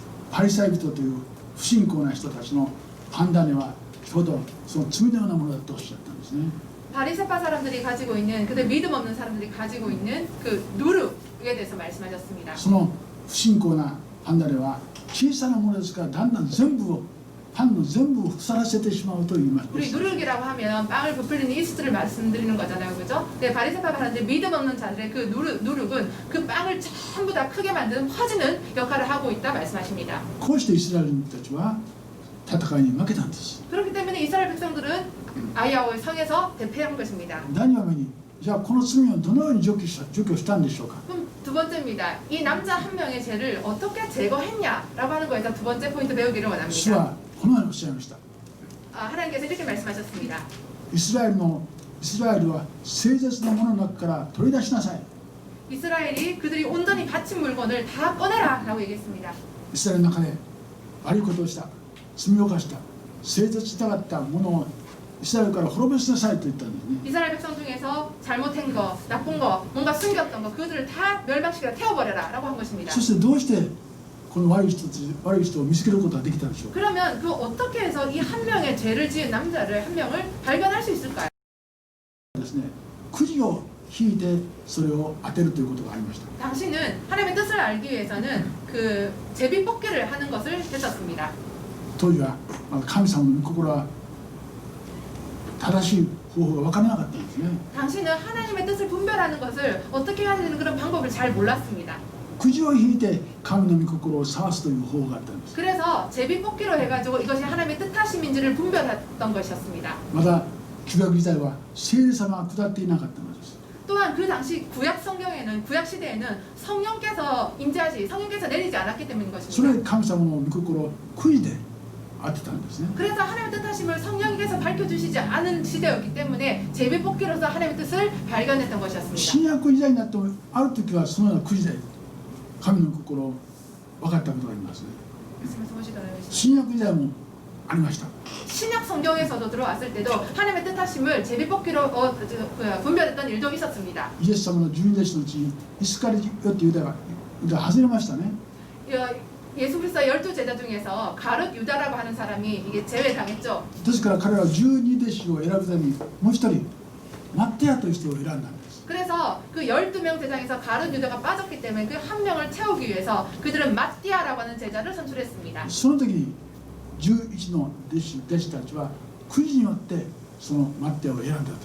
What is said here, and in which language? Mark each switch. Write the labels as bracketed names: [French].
[Japanese] パリサイ人という不信仰な人たちの判断にはちょうどその罪のようなものだとおっしゃったんですね。 [Korean] 바리새파 사람들이 가지고 있는 그들 믿음 없는 사람들이 가지고 있는 그 누룩에 대해서 말씀하셨습니다. [Japanese] その不信仰な判断には小さなものですからだんだん全部をパンの全部を腐らせてしまうと言います。 [Korean] 우리 누룩이라고 하면 빵을 부풀리는 이스트를 말씀드리는 거잖아요, 그죠? 네, 바리새파 사람들 믿음 없는 자들의 그 누룩은 그 빵을 전부 다 크게 만드는 퍼지는 역할을 하고 있다 말씀하십니다. [Japanese] こうしてイスラエル人たちは戦いに負けたんです。 [Korean] 그렇기 때문에 이스라엘 백성들은 아이야오의 성에서 대패한 것입니다. [Japanese] 何を目にじゃあこの罪をどのように除去したんでしょうか。 [Korean] 그럼 두 번째입니다. 이 남자 한 명의 죄를 어떻게 제거했냐라고 하는 거에서 두 번째 포인트 배우기를 [Japanese] 主 [Korean] 원합니다. [Japanese] はこのようにおっしゃいました。 [Korean] 하나님께서 이렇게 말씀하셨습니다. [Japanese] イスラエルは聖絶なものの中から取り出しなさい。 [Korean] 이스라엘이 그들이 온전히 바친 물건을 다 꺼내라라고 얘기했습니다. [Japanese] イスラエルの中で悪いことをした罪を犯した聖絶したかったものをイスラエルから滅ぼしなさいと言ったんですね。 [Korean] 이스라엘 백성 중에서 잘못한 거, 나쁜 거, 뭔가 숨겼던 거 그들을 다 멸망시키라 태워버려라라고 한 것입니다. [Japanese] そしてどうしてこの悪い人を見つけることができたんでしょうか。 [Korean] 그러면 그 어떻게 해서 이 한 명의 죄를 지은 남자를 한 명을 발견할 수 있을까요? [Japanese] ですね、くじを引いてそれを当てるということがありました。 [Korean] 당신은 하나님의 뜻을 알기 위해서는 그 제비 뽑기를 하는 것을 했었습니다. [Japanese] 当時はまだ神様の御心は正しい方法が分からなかったんですね。 [Korean] 당신은 하나님의 뜻을 분별하는 것을 어떻게 해야 되는 그런 방법을 잘 몰랐습니다. [Japanese] くじを引いて神の御心を探すという方法があったんです。 [Korean] 그래서 제비 뽑기로 해가지고 이것이 하나님의 뜻하심인지를 분별했던 것이었습니다. [Japanese] まだ旧約時代は聖霊様が下っていなかったのです。 [Korean] 또한 그 당시 구약 시대에는 성령께서 성령께서 내리지 않았기 때문인 [Japanese] それ [Korean] 것입니다. [Japanese] で神様の御心をくじで当てたんですね。 [Korean] 그래서 하나님의 뜻하심을 성령께서 밝혀주시지 않은 시대였기 때문에 제비 뽑기로서 하나님의 뜻을 발견했던 것이었습니다. [Japanese] 新約時代になってもある時はそのようなくじで神の心を分かったことがありますね。新約時代もありました。 [Korean] 신약 성경에서도 들어왔을 때도 하나님의 뜻하심을 제비 뽑기로 분별했던 일도 있었습니다. [Japanese] イエス様の十二弟子のうちにイスカリオってユダが外れましたね。 [Korean] 예수 그리스도의 12제자 중에서 가룟 유다라고 하는 사람이 이게 제외당했죠. [Japanese] ですから彼は12弟子を選ぶためにもう一人マッテアという人を選んだんです。 [Korean] 그래서 그 12명 제자에서 가룟 유다가 빠졌기 때문에 그 한 명을 채우기 위해서 그들은 마띠아라고 하는 제자를 선출했습니다. [Japanese] その時に11の弟子たちはくじによってそのマッテアを選んだと。